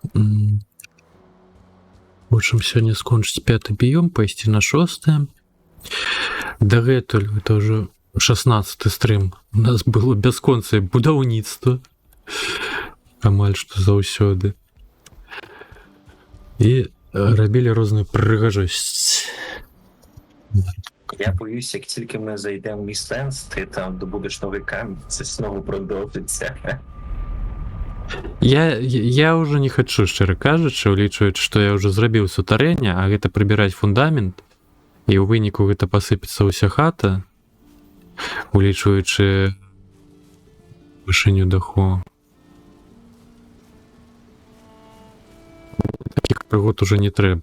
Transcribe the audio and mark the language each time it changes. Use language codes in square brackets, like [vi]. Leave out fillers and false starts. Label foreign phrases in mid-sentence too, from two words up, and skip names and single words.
[be] Хочам сёння скончыць 5-й біём, пайсці на 6-е. Дагэтуль, это ўжо 16-й стрым. У нас было бясконцае будаўніцтва. Амаль што заўсёды. І рабілі розную прыгажосць. [uk] Я боюсь, як тільки ми зайдемо в містенс, ти там добудеш новий камінь, це знову продовжиться. [be] Я ўжо не хачу, шчыра кажучы, улічваючы, што я ўжо зрабіў сутарэнне, а гэта прыбіраць фундамент, і ў выніку гэта пасыпецца ўся хата, улічваючы вышыню даху. Такіх прыгод уже не трэба.